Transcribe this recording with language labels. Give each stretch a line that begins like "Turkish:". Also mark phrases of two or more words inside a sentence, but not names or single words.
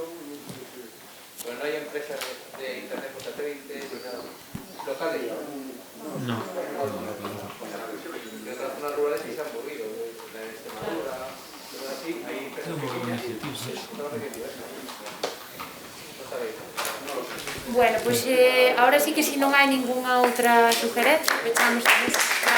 Spanish: Pero no hay empresas de internet por satélite, locales. No. De otras zonas rurales que se han movido, la de Extremadura, todo así, hay empresas pequeñas. No sabéis. Bueno,
Galician: pois ahora sí que se non hai ningunha outra sugerencia, pechamos a mesa.